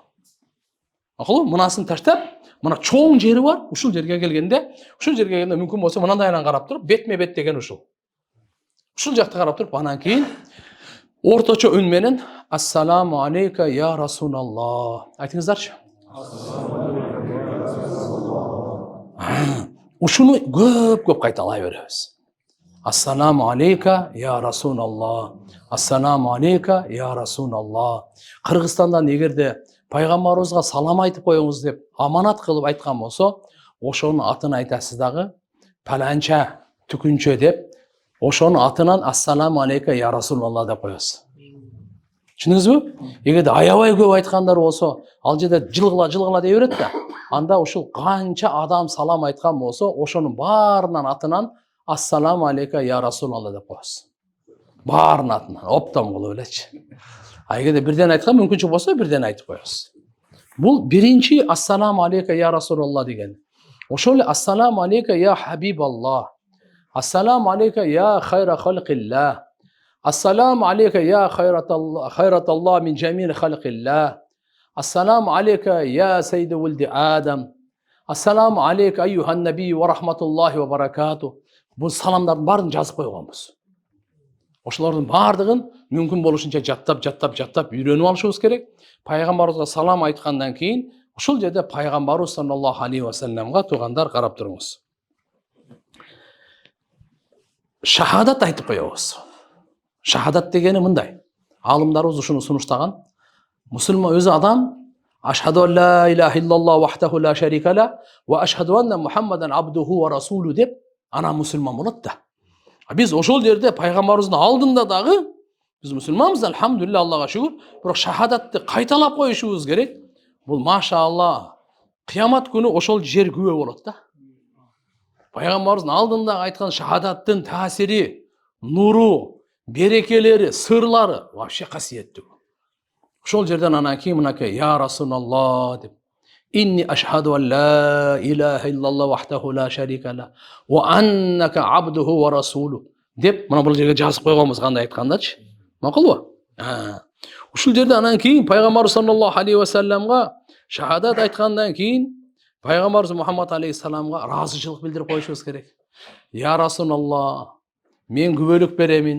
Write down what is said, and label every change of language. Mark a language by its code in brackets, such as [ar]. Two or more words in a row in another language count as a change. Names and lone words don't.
[ky] Акылы, мынасын таштап, мына чоң жери бар, ушул жерге келгенде, мүмкүн болсо мынандайынан карап туруп, бетме-бет деген ушул. Ушул жакта карап туруп, анан кийин орточо үн менен [ar] السلام عليك يا رسول الله. [ky] Айтыңыздарчы. Ушуну көп кайталай беребиз. [ar] السلام عليك يا رسول الله. السلام عليك يا رسول الله. [ky] Кыргызстандан эгерде пайгамбарыбызга салам айтып коюңуз деп аманат кылып айткан болсо, ошонун атын айтасыз дагы, паланча, түкүнчө деп, ошонун атынан [ar] السلام عليك يا رسول الله [ky] деп коесуз. Түшүндүңүзбү? Эгерде аябай көп айткандар болсо, ал жерде жылгыла дей берет да. Анда ушул канча адам салам айткан болсо, ошонун баарынан атынан [ar] السلام عليك يا رسول الله [ky] деп коесуз. Баарынын атынан оптом кылып элечи. Эгерде бирден айткан мүмкүнчүлүк болсо, бирден айтып коесуз. Бул биринчи [ar] السلام عليك يا رسول الله [ky] деген. [ar] Ошол эле السلام عليك يا حبيب الله. السلام عليك يا خير خلق الله. السلام عليك يا خيرة الله من جميع خلق الله. السلام عليك يا سيد ولد آدم. السلام عليك أيها النبي و رحمة الله و بركاته. [ky] Бул саламдардын баарын жазып койгонбуз. Ошолордун баардыгын мүмкүн болушунча жаттап үйрөнүп алышыбыз керек. Пайгамбарыбызга салам айткандан кийин ушул жерде пайгамбарыбыз [ar] صلى الله عليه و سلم [ky] туугандар карап туруңуз. [kk] шахадат айтып қоябыз. Шахадат дегені мындай. [ky] Алымдарыбыз ушуну сунуштаган. Мусулман өзү адам [ar] أشهد أن لا إله إلا الله وحده لا شريك له و أشهد أن محمدا عبده و رسوله [ky] деп ана мусулман болот да. Биз ошол жерде пайгамбарыбыздын алдында дагы биз мусулманбыз, алхамдулилля, Аллага шүгүр, бирок шахадатты кайталап коюшубуз керек. Бул машалла кыямат күнү ошол жер күбө болот да. Пайгамбарыбыздын алдында айткан шахадаттын таасири, нуру, берекелери, сырлары вообще касиеттүү. Ошол жерден анан кийин мынакей [ar] يا رسول الله [ky] деп [ar] إني أشهد أن لا إله إلا الله وحده لا شريك له و أنك عبده و رسوله [ky] деп мына бул жерге жазып койгонбуз, кандай айткандачы. Макулбу? Ушул жерде анан кийин пайгамбар [ar] صلى الله عليه و سلم [ky] шахадат айткандан кийин пайгамбарыбыз Мухаммад алейхиссаламга ыраазычылык билдирип коюшубуз керек. [ar] يا رسول الله, [ky] мен күбөлүк беремин.